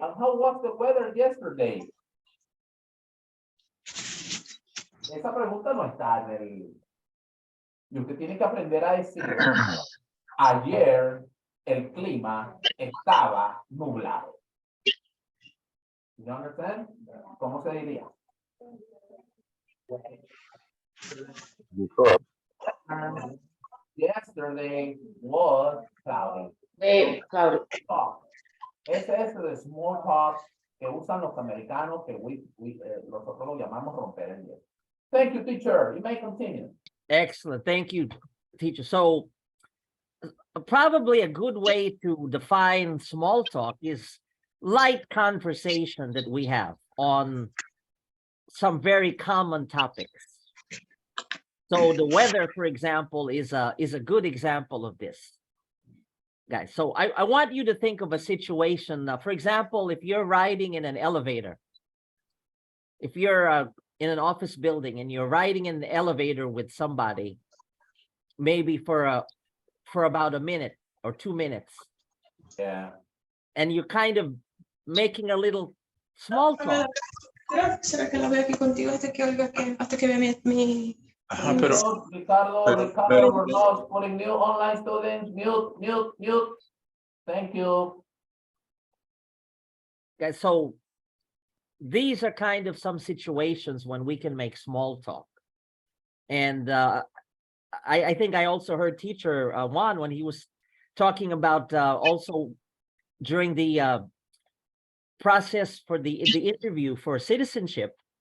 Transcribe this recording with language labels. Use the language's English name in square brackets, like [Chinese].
[English] And how was the weather yesterday? [Spanish] Esa pregunta no está en el... Y usted tiene que aprender a decir, ayer el clima estaba nublado. [English] You understand? [Spanish] ¿Cómo se diría? [English] Yesterday was cloudy. Cloudy. [Spanish] Ese es el small talk que usan los americanos que nosotros lo llamamos romper el hielo. [English] Thank you, teacher. You may continue. Excellent. Thank you, teacher. So probably a good way to define small talk is light conversation that we have on some very common topics. So the weather, for example, is a good example of this, guys. So I want you to think of a situation. For example, if you're riding in an elevator, if you're in an office building and you're riding in the elevator with somebody, maybe for about a minute or 2 minutes. Yeah. And you're kind of making a little small talk. [Spanish] ¿Será que la veo aquí contigo hasta que vea mi... [English] Ricardo, we're not putting new online students. Mute. Thank you. Guys, so these are kind of some situations when we can make small talk. And I think I also heard teacher Juan when he was talking about also during the process for the interview for citizenship.